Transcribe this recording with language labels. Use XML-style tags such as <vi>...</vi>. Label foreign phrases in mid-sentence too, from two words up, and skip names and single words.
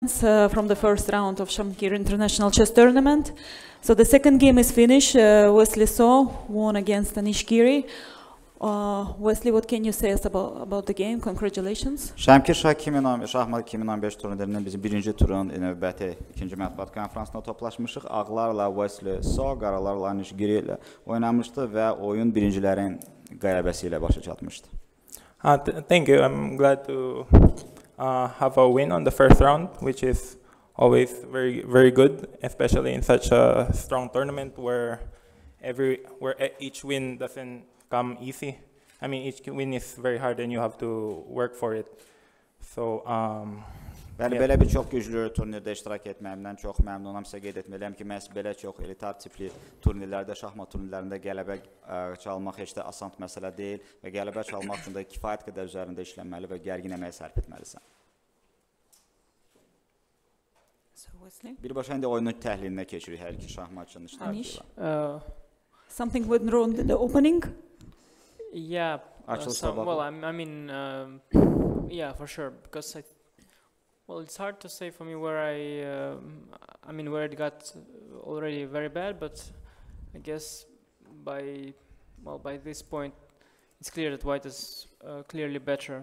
<en>From the first round of Shamkir International Chess Tournament. So the second game is finished. Wesley So won against Anish Giri. Wesley, what can you say us about the game? Congratulations.</en> <az>Shamkir Şahmat 2015 turnirinin bizim birinci turun növbəti ikinci mətbuat konferansına toplaşmışıq. Ağlarla Wesley So, qaralarla Anish Giri ilə oynamışdı və oyun birincilərin qələbəsi ilə başa çatmışdı.</az> <en>Thank you. I'm glad to have a win on the first round, which is always very good, especially in such a strong tournament where each win doesn't come easy. I mean, each win is very hard and you have to work for it. So</en> <az>Bəli, belə bir çox güclü turnirdə iştirak etməyimdən çox məmnunam. Sizə qeyd etməliyəm ki, məhz belə çox elitar tipli turnirlərdə, şahmat turnirlərində qələbə çalmaq heç də asan məsələ deyil və qələbə çalmaq üçün də kifayət qədər üzərində işlənməli və gərgin əmək sərf etməlisən. Birbaşa indi oyunun təhlilinə keçirik hər iki şahmatçının iştirakı ilə.</az> <en>Something went wrong in the opening? Yeah. Well, I mean, yeah, for sure, because well, it's hard to say for me where I mean, where it got already very bad, but I guess by this point, it's clear that white is clearly better.</en>